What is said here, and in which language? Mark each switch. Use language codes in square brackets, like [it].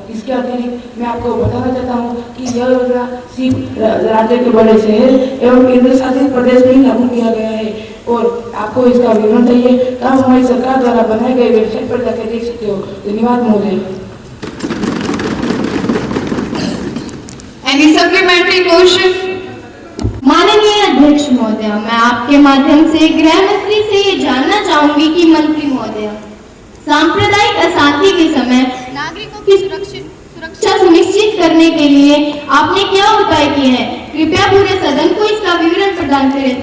[hi] इसके अतिरिक्त मैं आपको बताना चाहता हूँ कि यह योजना सिर्फ राज्य के बड़े शहर एवं केंद्र शासित प्रदेश में ही लागू किया गया है और आपको इसका विवरण चाहिए तो आप हमारी सरकार द्वारा बनाए गए वेबसाइट पर जाकर देख सकते हो। धन्यवाद महोदय। [en] Any supplementary question? [hi] माननीय अध्यक्ष महोदय, मैं आपके माध्यम से गृह मंत्री से ये जानना चाहूंगी कि मंत्री महोदय, सांप्रदायिक अशांति के समय नागरिकों की सुरक्षा सुनिश्चित करने के लिए आपने क्या उपाय किए हैं? कृपया पूरे सदन को इसका विवरण प्रदान करें।